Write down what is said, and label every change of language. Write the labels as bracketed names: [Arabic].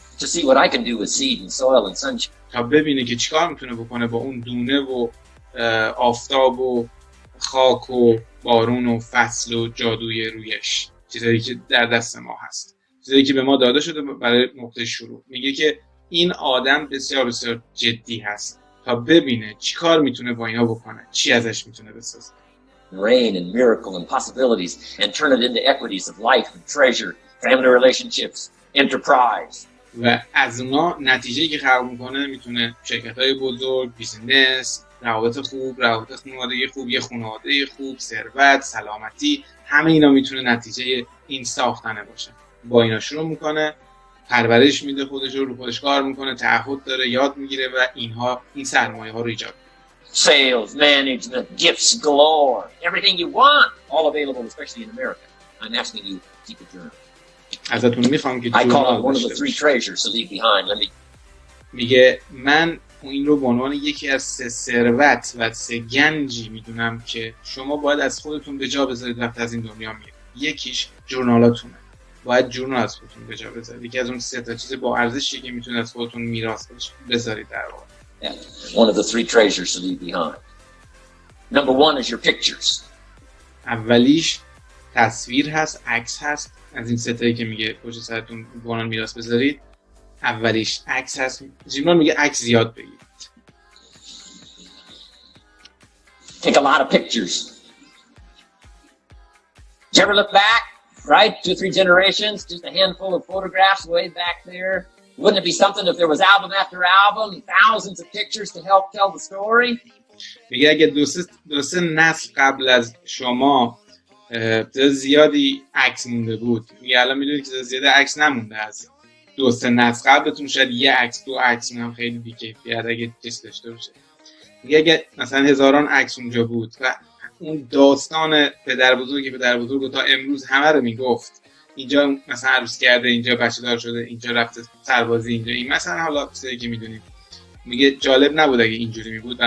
[English] To see what I can do with seed and soil and sunshine. [Persian] تا ببینه که چیکار میتونه بکنه با اون دونه و آفتاب و خاک و بارون و فصل و جادوی رویش، چیزایی که در دست ما هست، چیزایی که به ما داده شده برای نقطه شروع. میگه که این آدم بسیار بسیار جدی هست تا ببینه چیکار میتونه با اینا بکنه، چی ازش میتونه بسازه. [English] Rain and miracle and possibilities and turn it into equities of life and treasure, family relationships, enterprise. [Persian] و از اونا نتیجه‌ای که خلق میکنه میتونه شرکت‌های بزرگ، بیزینس، روابط خوب، روابط خانوادگی خوب، یه خانواده خوب، ثروت، سلامتی، همه اینا میتونه نتیجه این ساختنه باشه. با اینا شروع میکنه، پرورش میده خودش رو خودش کار میکنه، تعهد داره، یاد میگیره و این سرمایه ها رو ایجاد میکنه. [English] Sales, management, gifts galore, everything you want, all available, especially in America. I'm asking you to keep a journal. [Persian] ازتون میخوام که [English] I call it [Persian] جورنال [English] one of the three treasures to leave behind. Let me. [Persian] میگه من این رو به عنوان یکی از 3 ثروت و 3 گنجی میدونم که شما باید از خودتون به جا بذارید وقتی از این دنیا میرید. یکیش جورنالاتونه. باید جورنال از خودتون به جا بذارید. یکی از اون 3 تا چیز با ارزشی که میتونید از خودتون میراث بذارید در واقع. [English] One of the 3 treasures to leave behind. Number 1 is your pictures. [Persian] اولیش تصویر هست، عکس هست. از این 3 تایی که میگه پشت سرتون به عنوان میراث بذارید، اولیش عکس هست. جیمران میگه عکس زیاد بگیرید. [English] Take a lot of pictures. Did you ever look back, right? 2 or 3 generations, just a handful of photographs way back there. Wouldn't it be something if there was album after album, thousands of pictures to help tell the story? [Persian] میگه اگه دو سه نسل قبل از شما زیادی عکس مونده بود، میگه الان میدونید که زیاد عکس نمونده از 2-3 نسل قبلتون، شاید یه عکس 2 عکس هم خیلی بی‌کیفیت اگه چیز داشته باشه. میگه اگه مثلا هزاران عکس اونجا بود و اون داستان پدر بزرگ تا امروز همه رو میگفت، اینجا مثلا عروس کرده، اینجا بچه دار شده، اینجا رفته سربازی، اینجا این مثلا حالا چیزی که میدونیم، میگه جالب نبود اگه اینجوری میبود.